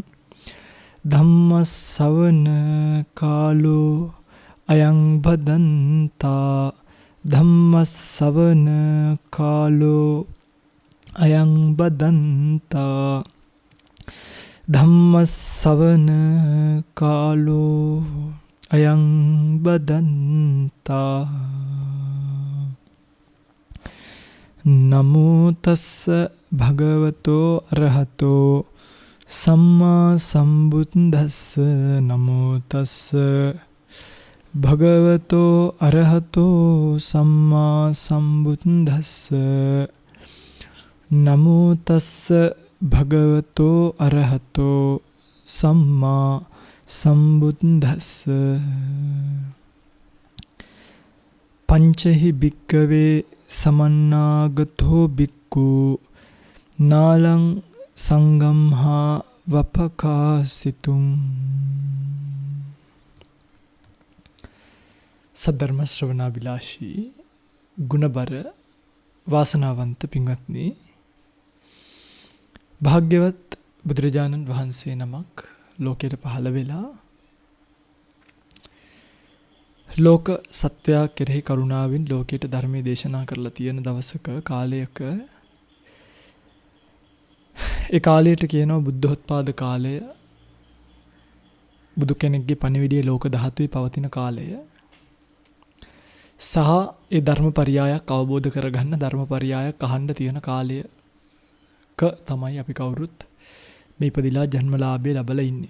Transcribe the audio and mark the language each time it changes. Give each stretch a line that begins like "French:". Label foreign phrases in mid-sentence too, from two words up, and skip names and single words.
Pali: धम्मसवන कालो अयं भदन्ता धम्मसवන कालो अयं भदन्ता धम्मसवන कालो अयं भदन्ता नमो तस्स भगवतो अरहतो सम्मा सम्बुद्धस्स नमो तस्स भगवतो अरहतो सम्मा सम्बुद्धस्स नमो तस्स भगवतो अरहतो सम्मा सम्बुद्धस्स पंचहि भिक्खवे समन्नागतो भिक्खु नालं संगम्हा वपकासितुं
Sinhala: සද්ධර්ම ශ්‍රවණාභිලාෂී ගුණබර වාසනාවන්ත පින්වත්නි භාග්‍යවත් බුදුරජාණන් වහන්සේ නමක් ලෝකයට පහළ වෙලා ලෝක සත්වයා කෙරෙහි කරුණාවෙන් ලෝකයට ධර්මයේ දේශනා කරලා තියෙන දවසක කාලයක ඒ කාලයට කියනවා බුද්ධෝත්පාද කාලය බුදු කෙනෙක්ගේ පණිවිඩය ලෝක ධාතුවේ පවතින කාලය සහ ඒ ධර්මපරියායක් අවබෝධ කරගන්න ධර්මපරියායක් අහන්න තියෙන කාලයක තමයි අපි කවුරුත් මේ ඉපදිලා ජන්මලාභය ලැබලා ඉන්නේ.